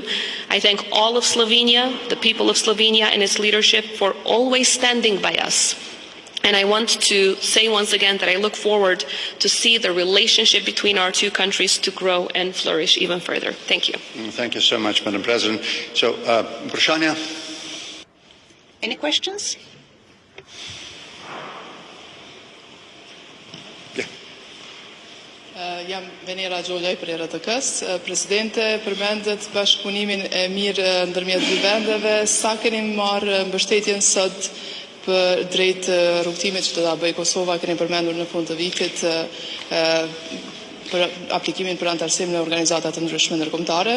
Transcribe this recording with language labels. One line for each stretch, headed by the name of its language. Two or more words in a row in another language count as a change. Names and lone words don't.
English: I thank all of Slovenia, the people of Slovenia and its leadership, for always standing by us. And I want to say once again that I look forward to see the relationship between our two countries to grow and flourish even further. Thank you. Thank you so much, Madam President. So, Prashanya. Any questions?
Albanian: Jam Venera Gjollaj për RTK-s. Presidente, përmendet bashkëpunimin e mirë ndërmjet dy vendeve. Sa keni marrë mbështetjen sot për drejt rrugtimit që do ta bëjë Kosova, keni përmendur në fund të vitit për aplikimin për antarësim në organizata të ndryshme ndërkombëtare.